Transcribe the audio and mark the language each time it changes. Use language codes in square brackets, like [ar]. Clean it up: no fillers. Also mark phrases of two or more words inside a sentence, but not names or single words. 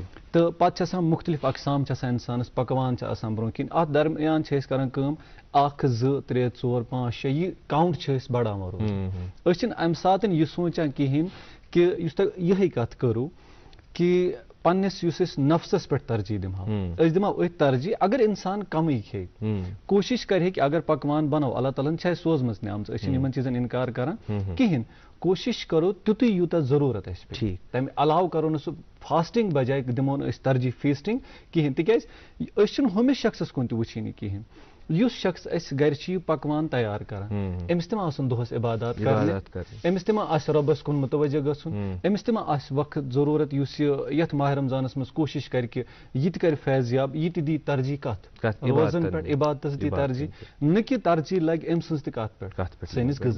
[ks] تہٕ پتہٕ چھِ آسان مختلف اقسام چھِ آسان انسانس پکوان چھِ آسان برونٛہہ کِنۍ اتھ درمیان چھِ أسۍ کران کٲم 1 2 3 4 5 6 یہِ کاونٹ چھِ أسۍ بڑاوان روزان أسۍ چھِنہٕ امہِ ساتہٕ یہِ سونٛچان کِہینۍ کہِ یُس تۄہہِ یِہے کتھ کٔرٕو کہِ پننس یُس أسۍ نفسس پٮ۪ٹھ ترجیح دِمہو أسۍ دِمو أتھۍ ترجیح اگر انسان کمٕے کھیٚیہِ کوٗشش کرِ کہِ اگر پکوان بنو اللہ تعالیٰ ہن چھِ اسہِ سوزمٕژ نعمژ أسۍ چھِنہٕ یِمن چیٖزن انکار کران کِہینۍ کوٗشش کرو تیُتُے یوٗتاہ ضروٗرت اسہِ پیٚیہِ تمہِ علاوٕ کرو نہٕ سُہ فاسٹنگ بجاے دِمو نہٕ أسۍ ترجیح فیسٹنگ کِہینۍ تِکیازِ أسۍ چھِنہٕ ہُمِس شخصس کُن تہِ وٕچھٲنی کِہینۍ یُس شخص اَسہِ گرِ چھِ یہِ پکوان تیار کران أمِس تہِ ما آسن دۄہس عبادات کرنہِ أمِس تہِ ما آسہِ رۄبس کُن مُتوجہ گژھُن أمِس تہِ ما آسہِ وقت ضروٗرت یُس یہِ یتھ ماہِ رمضانس منٛز کوٗشش کرِ کہِ یہِ تہِ کرِ فیضیاب یہِ تہِ دی ترجیح کتھ روزن پٮ۪ٹھ عبادتس دی ترجیح نہٕ کہِ ترجیح لگہِ أمۍ سٕنٛز تہِ کتھ پٮ۪ٹھ سٲنِس غذا